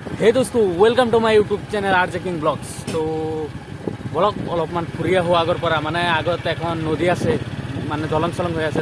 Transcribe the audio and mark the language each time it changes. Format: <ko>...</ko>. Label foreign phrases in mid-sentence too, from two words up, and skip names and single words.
<en>Hey दोस्तों, welcome to my YouTube channel आरजे किंग ब्लग्स।</en> <hi>तो</hi> <as>বলক অলপমান ফুৰি আহোঁ আগৰ পৰা, মানে আগত এখন নদী আছে, মানে দলং চলং হৈ আছে।</as>